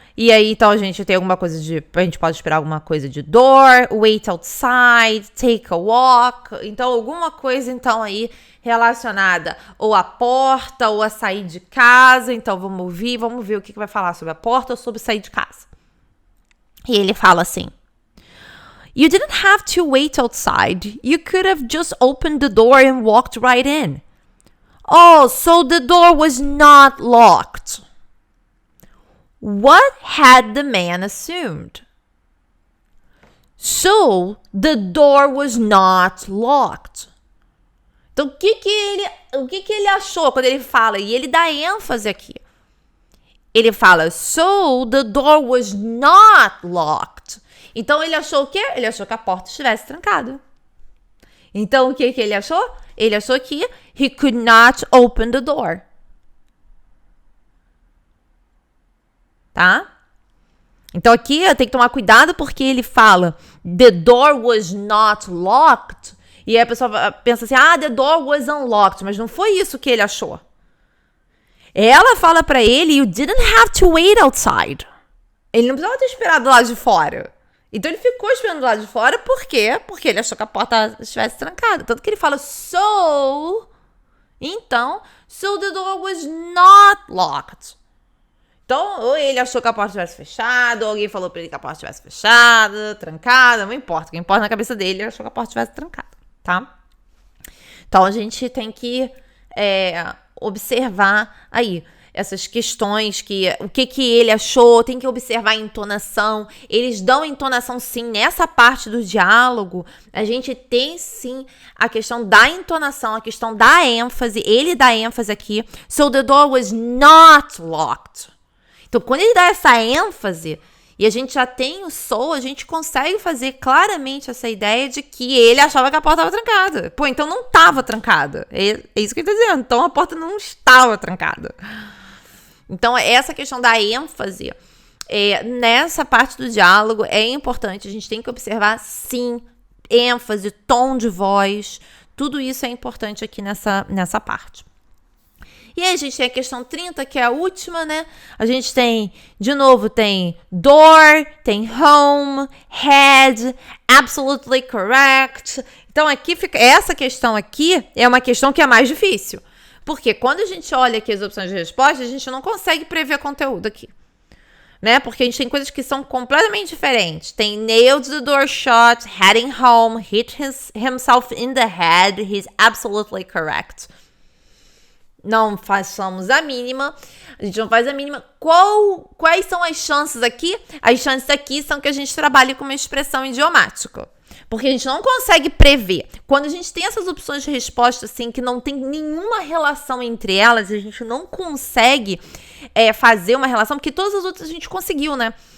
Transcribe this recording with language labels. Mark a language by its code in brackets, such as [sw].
[pt] E aí, então, a gente tem alguma coisa a gente pode esperar alguma coisa de [en] door, wait outside, take a walk. [pt] Então, alguma coisa, então, aí relacionada ou à porta ou a sair de casa. Então, vamos ver o que vai falar sobre a porta ou sobre sair de casa. E ele fala assim, [en] You didn't have to wait outside. You could have just opened the door and walked right in. Oh, so the door was not locked. What had the man assumed? So, the door was not locked. [pt] Então, o que ele achou quando ele fala? E ele dá ênfase aqui. [en] Ele fala, so, the door was not locked. [pt] Então, ele achou o quê? Ele achou que a porta estivesse trancada. Então, o que ele achou? Ele achou que [en] he could not open the door. [pt] Tá? Então aqui eu tenho que tomar cuidado porque ele fala [en] the door was not locked [pt] e aí a pessoa pensa assim, [en] the door was unlocked, [pt] mas não foi isso que ele achou. Ela fala pra ele, [en] you didn't have to wait outside. [pt] Ele não precisava ter esperado do lado de fora. Então ele ficou esperando do lado de fora, por quê? Porque ele achou que a porta estivesse trancada. Tanto que ele fala, [en] so the door was not locked. [pt] Então, ou ele achou que a porta estivesse fechada, ou alguém falou pra ele que a porta estivesse fechada, trancada, não importa. O que importa na cabeça dele, ele achou que a porta estivesse trancada, tá? Então, a gente tem que observar aí essas questões, o que ele achou, tem que observar a entonação. Eles dão entonação, sim, nessa parte do diálogo. A gente tem, sim, a questão da entonação, a questão da ênfase. Ele dá ênfase aqui. [en] So, the door was not locked. [pt] Então, quando ele dá essa ênfase e a gente já tem o [en] so, [pt] a gente consegue fazer claramente essa ideia de que ele achava que a porta estava trancada. Pô, então não estava trancada. É isso que ele está dizendo. Então, a porta não estava trancada. Então, essa questão da ênfase, nessa parte do diálogo, é importante. A gente tem que observar, sim, ênfase, tom de voz. Tudo isso é importante aqui nessa parte. E aí a gente tem a questão 30, que é a última, né? A gente tem, de novo, tem door, tem home, head, [en] absolutely correct. [pt] Então, aqui fica, essa questão aqui é uma questão que é mais difícil. Porque quando a gente olha aqui as opções de resposta, a gente não consegue prever conteúdo aqui. Né? Porque a gente tem coisas que são completamente diferentes. Tem [en] nailed the door shut, heading home, hit himself in the head, he's absolutely correct. [pt] Não façamos a mínima, a gente não faz a mínima. Quais são as chances aqui? As chances aqui são que a gente trabalhe com uma expressão idiomática. Porque a gente não consegue prever. Quando a gente tem essas opções de resposta, assim, que não tem nenhuma relação entre elas, a gente não consegue fazer uma relação, porque todas as outras a gente conseguiu, né?